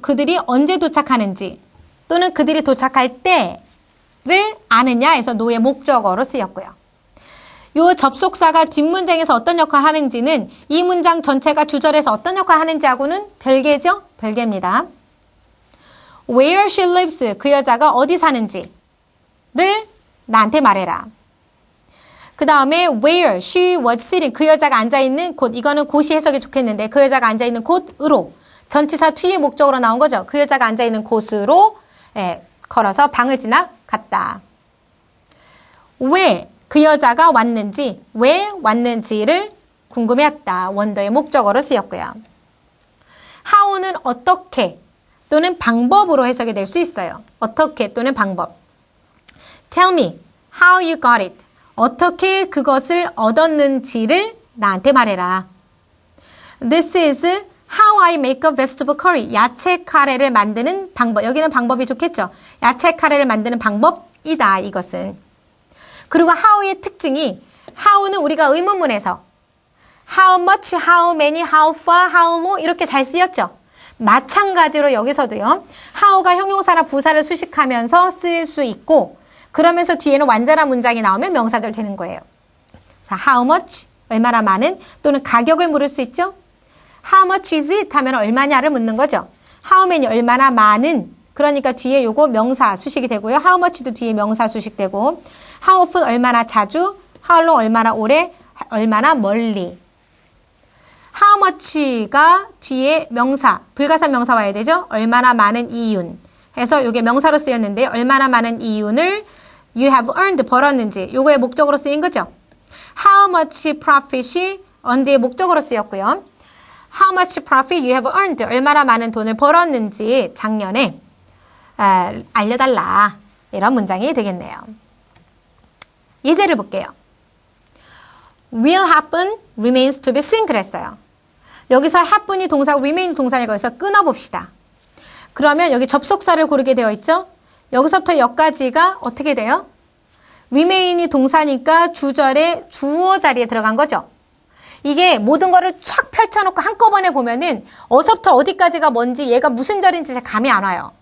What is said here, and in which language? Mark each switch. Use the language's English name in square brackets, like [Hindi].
[Korean] 그들이 언제 도착하는지 또는 그들이 도착할 때를 아느냐 해서 no의 목적어로 쓰였고요. 요 접속사가 뒷문장에서 어떤 역할을 하는지는 이 문장 전체가 주절에서 어떤 역할을 하는지하고는 별개죠? 별개입니다. [English] Where she lives. [Korean] 그 여자가 어디 사는지를 나한테 말해라. 그 다음에 [English] where she was sitting. [Korean] 그 여자가 앉아있는 곳. 이거는 곳이 해석이 좋겠는데 그 여자가 앉아있는 곳으로. 전치사 뒤의 목적으로 나온 거죠. 그 여자가 앉아있는 곳으로 걸어서 방을 지나갔다. 왜 그 여자가 왔는지, 왜 왔는지를 궁금해했다. 원더의 목적어로 쓰였고요. how는 어떻게 또는 방법으로 해석이 될 수 있어요. 어떻게 또는 방법. [English] Tell me how you got it. [Korean] 어떻게 그것을 얻었는지를 나한테 말해라. [English] This is how I make a vegetable curry. [Korean] 야채 카레를 만드는 방법. 여기는 방법이 좋겠죠. 야채 카레를 만드는 방법이다. 이것은. 그리고 how의 특징이 how는 우리가 의문문에서 how much, how many, how far, how long 이렇게 잘 쓰였죠. 마찬가지로 여기서도요. how가 형용사나 부사를 수식하면서 쓰일 수 있고 그러면서 뒤에는 완전한 문장이 나오면 명사절 되는 거예요. 자, how much, 얼마나 많은 또는 가격을 물을 수 있죠. [English] How much is it? [Korean] 하면 얼마냐를 묻는 거죠. How many, 얼마나 많은. 그러니까 뒤에 요거 명사 수식이 되고요. How much도 뒤에 명사 수식 되고 How often, 얼마나 자주. How long, 얼마나 오래. 얼마나 멀리. How much가 뒤에 명사, 불가산 명사 와야 되죠. 얼마나 많은 이윤. 해서 요게 명사로 쓰였는데 얼마나 많은 이윤을 [English] you have earned, [Korean] 벌었는지. 요거의 목적으로 쓰인 거죠. How much profit이 on의 목적으로 쓰였고요. [English] How much profit you have earned. [Korean] 얼마나 많은 돈을 벌었는지 작년에 알려달라. 이런 문장이 되겠네요. 예제를 볼게요. [English] Will happen remains to be seen [Korean] 그랬어요. 여기서 happen이 동사고 remain이 동사니까 여기서 끊어봅시다. 그러면 여기 접속사를 고르게 되어 있죠. 여기서부터 여기까지가 어떻게 돼요? remain이 동사니까 주절에 주어 자리에 들어간 거죠. 이게 모든 거를 쫙 펼쳐놓고 한꺼번에 보면은 어서부터 어디까지가 뭔지 얘가 무슨 절인지 잘 감이 안 와요.